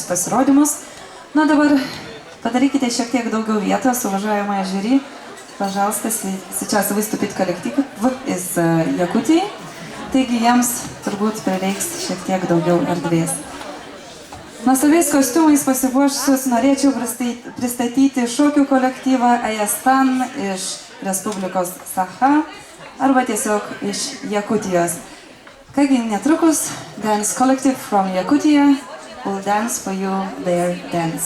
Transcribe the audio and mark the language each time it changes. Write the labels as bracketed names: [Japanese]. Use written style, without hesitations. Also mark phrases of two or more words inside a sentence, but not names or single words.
[Lithuanian] pasirodymus. Na dabar padarykite šiek tiek daugiau vietos, [Russian] уважаемая жюри. Пожалуйста, сейчас выступит коллектив из Jakutijos. [Lithuanian] Taigi jiems turbūt prireiks šiek tiek daugiau erdvės. Nuostabiais kostiumais pasipuošusius norėčiau pristatyti šokių kolektyvą Ayastan iš Respublikos Sakha arba tiesiog iš Jakutijos. Kągi netrukus [English] dance collective from Jakutija will dance for you their dance.